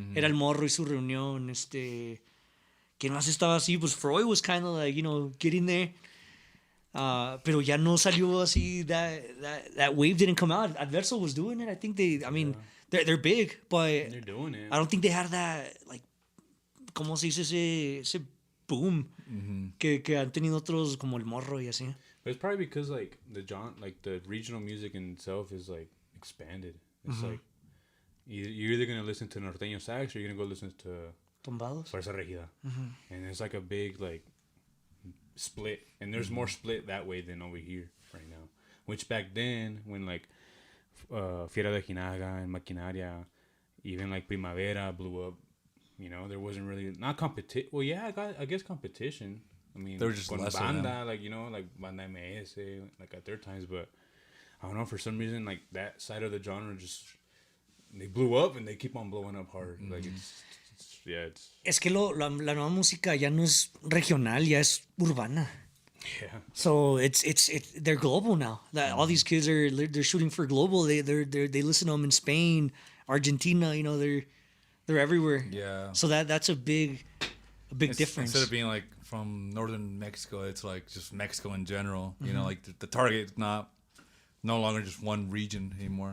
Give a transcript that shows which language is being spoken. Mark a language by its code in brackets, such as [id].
[es] Era El Morro y su reunión, ¿quién más estaba así? Pues [en] Freud was kind of like, you know, getting there. [es] Pero ya no salió así, [en] that wave didn't come out. Adverso was doing it. I think they're big, but They're doing it. I don't think they had that, like, [es] ¿cómo se dice ese boom que han tenido otros como El Morro y así? [en] But it's probably because like the regional music in itself is like expanded. It's like you're either gonna listen to Norteño Sax or you're gonna go listen to Tombados? Fuerza Regida, and it's like a big like split, and there's more split that way than over here right now. Which back then, when like Fiera de Jinaga and Maquinaria, even like Primavera blew up, you know, there wasn't really not competition. Well, yeah, I guess competition. I mean, They were just [es] con [en] lesser, Banda, yeah. like, you know, like Banda MS, like at their times, but I don't know, for some reason, like that side of the genre just they blew up and they keep on blowing up hard. Like it's [es] Es que la nueva música ya no es regional, ya es urbana. [en] yeah. So they're global now. All these kids they're shooting for global. They listen to them in Spain, Argentina. You know, they're everywhere. Yeah. So that's a big difference. Instead of being like from northern Mexico, it's like just Mexico in general. You know, like the target is no longer just one region anymore.